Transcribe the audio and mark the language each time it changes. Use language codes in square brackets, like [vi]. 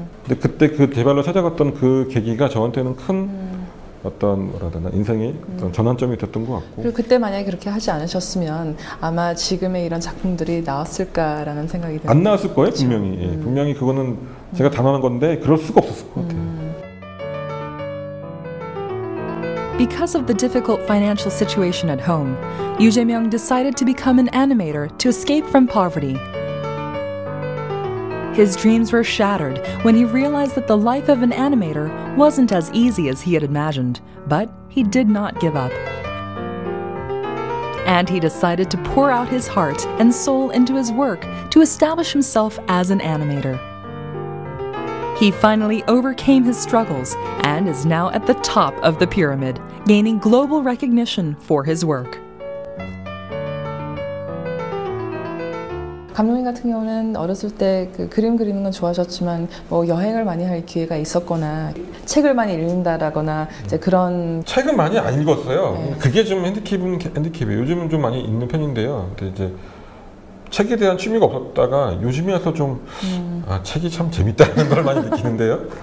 [ko] 근데 그때 그 제발로 찾아갔던 그 계기가 저한테는 큰 어떤 뭐라 해야 되나 인생의 어떤 전환점이 됐던 것 같고. 그리고 그때 만약에 그렇게 하지 않으셨으면 아마 지금의 이런 작품들이 나왔을까라는 생각이 듭니다. 안 나왔을 거예요, 분명히. 예, 분명히 그거는 제가 단언한 건데 그럴 수가 없었을 것 같아요. [en] Because of the difficult financial situation at home, Yoo Jae-myung decided to become an animator to escape from poverty. His dreams were shattered when he realized that the life of an animator wasn't as easy as he had imagined, but he did not give up. And he decided to pour out his heart and soul into his work to establish himself as an animator. He finally overcame his struggles and is now at the top of the pyramid, gaining global recognition for his work. [ko] 감독님 같은 경우는 어렸을 때 그 그림 그리는 건 좋아하셨지만 뭐 여행을 많이 할 기회가 있었거나 책을 많이 읽는다라거나 이제 그런 책은 많이 안 읽었어요. 네. 그게 좀 핸디캡이에요. 요즘은 좀 많이 읽는 편인데요. 근데 이제 책에 대한 취미가 없었다가 요즘에 와서 좀 책이 참 재밌다는 걸 많이 느끼는데요.